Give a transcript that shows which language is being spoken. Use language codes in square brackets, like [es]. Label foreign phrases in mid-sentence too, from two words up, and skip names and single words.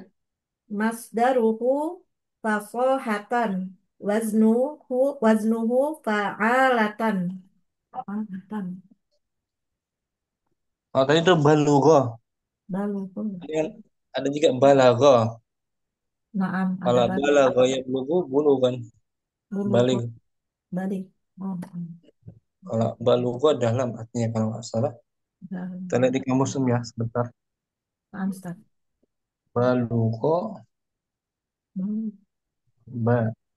[ar] masdaruhu fasohatan. Waznuhu fa'alatan. Fa'alatan. [id] Oh, tadi itu balugha. Balugho. Kemudian ada juga balagha. Naam, ada Kalau [ar] balagha ya bulugan. [id] balugho. Balik. Balik. Oh, Kalau balugha dalam artinya kalau nggak salah. Kita lihat di kamus ya sebentar. naam, Ustaz. Balugha, Hmm. ba.